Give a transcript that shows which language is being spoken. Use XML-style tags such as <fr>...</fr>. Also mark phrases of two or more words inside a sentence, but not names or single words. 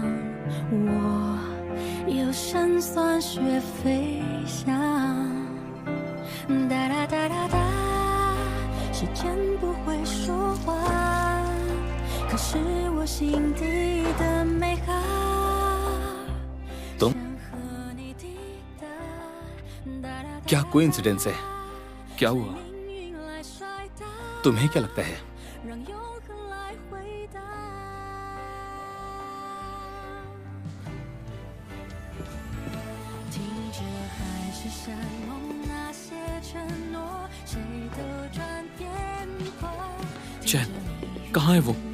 <zh>我有神算学飞翔。哒哒哒哒哒，时间不会说话，可是我心底的美好。</zh> <hi>तुम क्या कोइंसिडेंस है? क्या हुआ? तुम्हें क्या लगता है? चैन, कहाँ है वो?</hi>